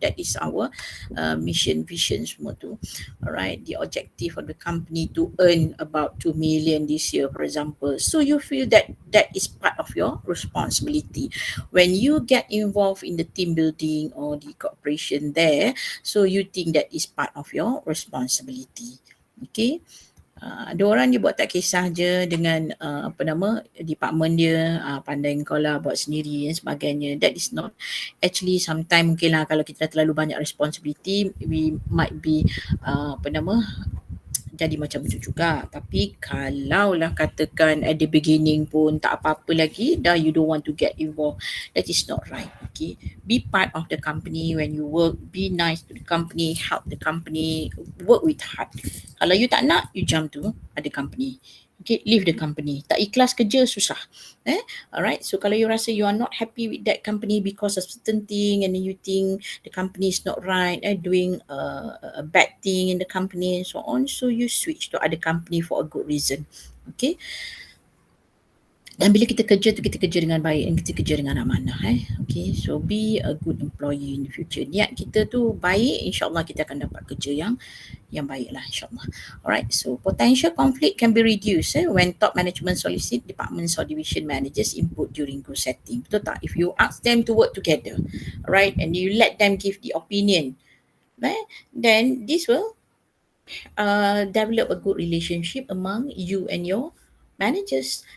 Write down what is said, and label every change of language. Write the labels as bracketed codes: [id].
[en] That is our mission, vision [ms] semua tu. [en] Alright, the objective of the company to earn about 2 million this year, for example. So you feel that that is part of your responsibility. When you get involved in the team building or the cooperation there, so you think that is part of your responsibility. Okay. [ms] Ada orang dia buat tak kisah je dengan department dia, pandai kau lah buat sendiri dan sebagainya. [en] That is not actually, sometimes [ms] mungkin lah kalau kita terlalu banyak [en] responsibility, we might be [ms] jadi macam itu juga. Tapi kalaulah katakan [en] at the beginning [ms] pun tak apa-apa lagi, dah [en] you don't want to get involved, that is not right. Okay, be part of the company when you work, be nice to the company, help the company, work with heart. [ms] Kalau [en] you [ms] tak nak, [en] you jump to other company. Okay, leave the company. [ms] Tak ikhlas kerja, susah. [en] Alright, so [ms] kalau [en] you [ms] rasa [en] you are not happy with that company because of certain thing, and then you think the company is not right, doing a bad thing in the company and so on, so you switch to other company for a good reason. [ms] Okay, dan bila kita kerja tu, kita kerja dengan baik dan kita kerja dengan amanah. [en] Okay, so be a good employee in the future. [ms] Niat kita tu baik, insyaAllah kita akan dapat kerja yang baiklah, insyaAllah. [en] Alright, so potential conflict can be reduced when top management solicit departments or division managers input during group setting. [ms] Betul tak? [en] If you ask them to work together, right, and you let them give the opinion, then this will develop a good relationship among you and your managers.